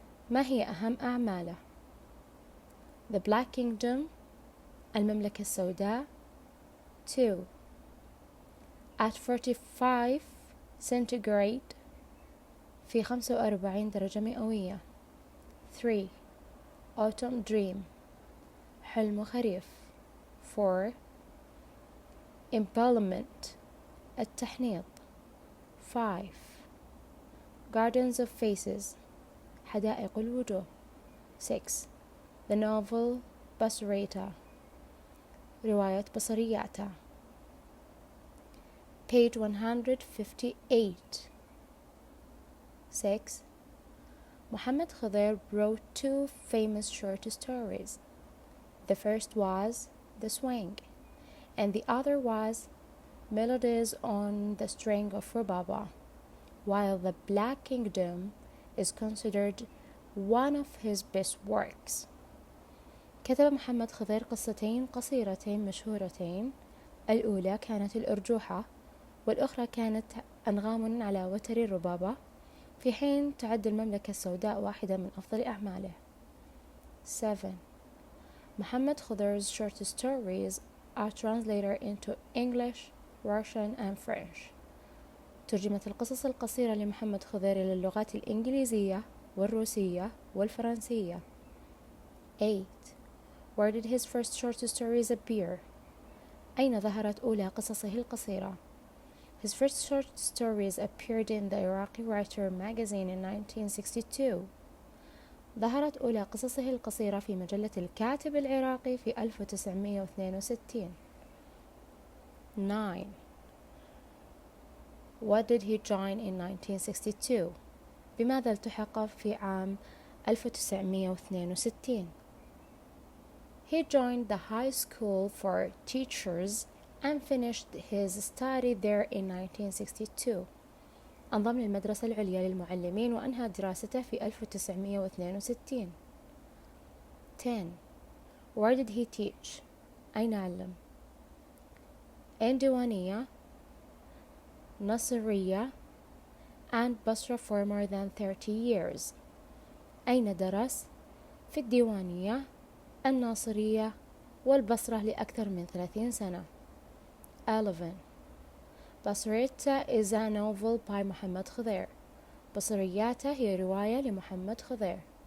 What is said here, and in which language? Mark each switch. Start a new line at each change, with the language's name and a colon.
Arabic: ما هي أهم أعماله؟ The Black Kingdom، المملكة السوداء. 2.
English: At 45 centigrade،
Arabic: في 45 درجة مئوية. 3.
English: Autumn Dream، حلم خريف. 4. Embellishment، التحنيط. 5. Gardens of Faces، حدائق الوجوه. 6. The novel Basreta، رواية بصرياتا. Page 158. 6. Mohammed Khadir wrote 2 famous short stories. The first was The Swing, and the other was Melodies on the String of Rubaba, while The Black Kingdom is considered one of his best works.
Arabic: كتب محمد خضير قصتين قصيرتين مشهورتين، الأولى كانت الأرجوحة، والأخرى كانت أنغام على وتر الربابة، في حين تعد المملكة السوداء واحدة من أفضل أعماله. 7.
English: Mohammed Khadir's short stories are translated into English, Russian and French.
Arabic: ترجمت القصص القصيرة لمحمد خضير إلى اللغات الإنجليزية والروسية والفرنسية. 8.
English: Where did his first short stories appear?
Arabic: أين ظهرت أولى قصصه القصيرة؟
English: His first short stories appeared in the Iraqi Writer magazine in 1962.
Arabic: ظهرت أولى قصصه القصيرة في مجلة الكاتب العراقي في 1962. 9.
English: What did he join in 1962?
Arabic: بماذا التحق في عام 1962؟
English: He joined the High School for Teachers and finished his study there in 1962.
Arabic: انضم للمدرسة العليا للمعلمين وأنهى دراسته في 1962.
English: 10. Where did he teach?
Arabic: أين علم؟
English: in ديوانية، نصرية and Basra for more than 30 years.
Arabic: أين درس؟ في الديوانية، الناصرية والبصرة لأكثر من 30 سنة. 11.
English: Basreta is a novel by محمد خضير.
Arabic: بصرياته هي رواية لمحمد خضير.